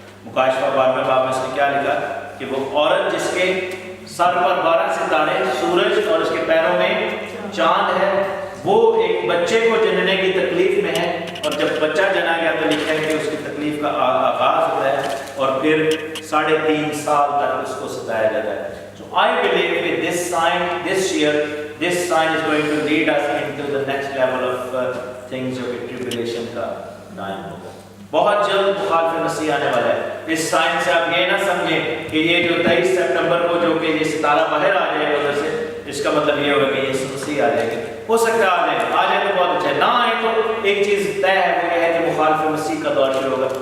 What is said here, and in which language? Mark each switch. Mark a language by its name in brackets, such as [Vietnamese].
[Urdu] مکاشفہ 12ویں باب میں اس نے کیا لکھا کہ وہ عورت جس کے سر پر 12 ستارے، سورج اور اس کے پیروں میں چاند ہے، وہ ایک بچے کو جننے کی تکلیف میں ہے. اور جب بچہ جنا گیا تو لکھا ہے کہ اس کی تکلیف کا آغاز ہوتا ہے اور پھر 3.5 سال تک اس کو ستایا جاتا ہے. [English] So I believe with this sign, this year, this sign is going to lead us into the next level of things [Urdu] جو کہ tribulation کا ٹائم ہوگا. بہت جلد مخالف مسیح آنے والا ہے. اس سائن سے آپ یہ نہ سمجھیں کہ یہ جو 23 سپٹمبر کو جو کہ یہ ستارہ باہر آ جائے گا ادھر سے، اس کا مطلب یہ ہوگا کہ یہ مسیح آ جائے گا. ہو سکتا ہے آ جائے تو بہت اچھا ہے، نہ آئے تو ایک چیز طے ہے، وہ یہ ہے کہ مخالف مسیح کا دور شروع ہوگا.